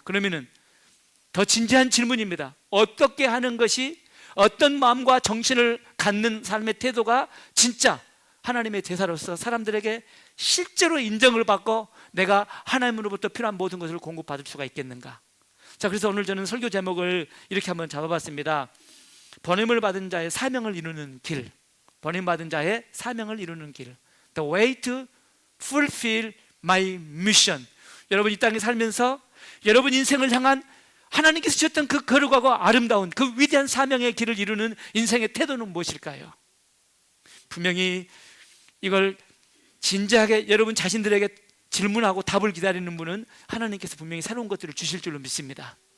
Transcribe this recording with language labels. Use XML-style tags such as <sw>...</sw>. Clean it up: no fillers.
<ko>그러면은 더 진지한 질문입니다. 어떻게 하는 것이, 어떤 마음과 정신을 갖는 삶의 태도가 진짜 하나님의 대사로서 사람들에게 실제로 인정을 받고 내가 하나님으로부터 필요한 모든 것을 공급받을 수가 있겠는가? 자, 그래서 오늘 저는 설교 제목을 이렇게 한번 잡아봤습니다. 보냄을 받은 자의 사명을 이루는 길. 보냄 받은 자의 사명을 이루는 길.</ko> <en>The way to fulfill my mission.</en> <ko>여러분 이 땅에 살면서 여러분 인생을 향한 하나님께서 주셨던 그 거룩하고 아름다운 그 위대한 사명의 길을 이루는 인생의 태도는 무엇일까요? 분명히 이걸 진지하게 여러분 자신들에게 질문하고 답을 기다리는 분은 하나님께서 분명히 새로운 것들을 주실 줄로 믿습니다.</ko>